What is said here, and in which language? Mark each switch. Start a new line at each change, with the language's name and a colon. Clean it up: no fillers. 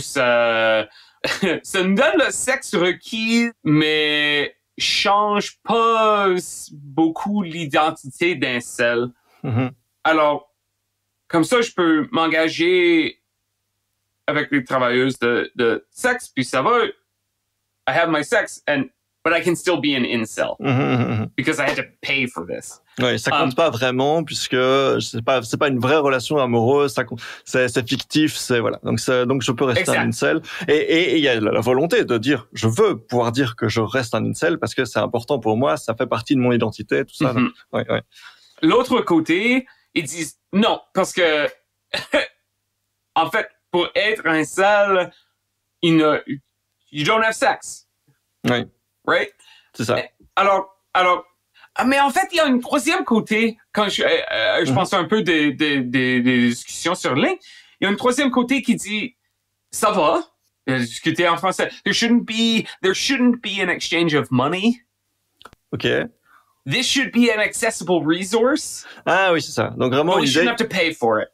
French: Ça nous donne le sexe requis, mais change pas beaucoup l'identité d'incel. Alors, comme ça, je peux m'engager avec les travailleuses de sexe, puis ça va.
English: I have my sex, but I can still be an incel because I had to pay for this.
French: Oui, ça compte pas vraiment puisque c'est pas une vraie relation amoureuse, c'est fictif, voilà. Donc je peux rester un incel et il y a la volonté de dire je veux pouvoir dire que je reste un incel parce que c'est important pour moi, ça fait partie de mon identité, tout ça. Donc, ouais. L'autre côté, ils disent non parce que en fait pour être un incel,
English: you don't have sex.
French: Oui.
English: Right?
French: C'est ça. Alors, mais en fait, il y a un troisième côté, quand je pense un peu des discussions sur ligne, il y a un troisième côté qui dit, ça va, discuter en français,
English: there shouldn't be an exchange of money. OK. This should be an accessible resource.
French: Ah oui, c'est ça. Donc vraiment
English: you shouldn't have to pay for it.